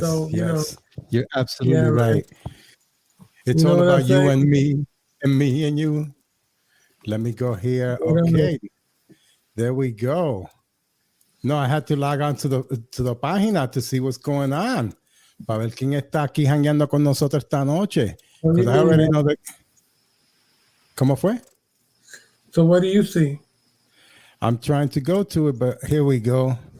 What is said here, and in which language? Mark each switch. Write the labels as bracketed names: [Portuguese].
[English] so, you're absolutely right. It's all about you and me and you. Let me go here. Okay, there we go. No, I had to log on to the página to see what's going on. [Spanish] Para ver quién está aquí jangueando con nosotros esta noche. [English] Because I already know that. [Spanish] ¿Cómo fue? [English] So what do you see? I'm trying to go to it, but here we go.